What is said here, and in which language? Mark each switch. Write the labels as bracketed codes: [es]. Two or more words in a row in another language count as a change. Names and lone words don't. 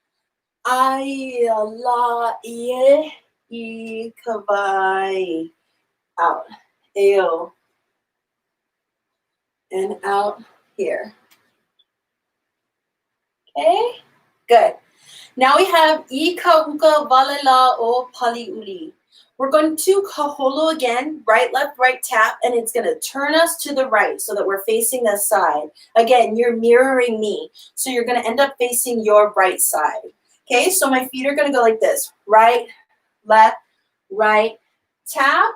[haw] ʻaila ie I kawai. [en] Out. ʻeo. And out here. Okay? Good. Now we have [haw] I kauka walela o paliuli. [en] We're going to kaholo again, right, left, right, tap, and it's going to turn us to the right so that we're facing the side. Again, you're mirroring me, so you're going to end up facing your right side. Okay, so my feet are going to go like this. Right, left, right, tap.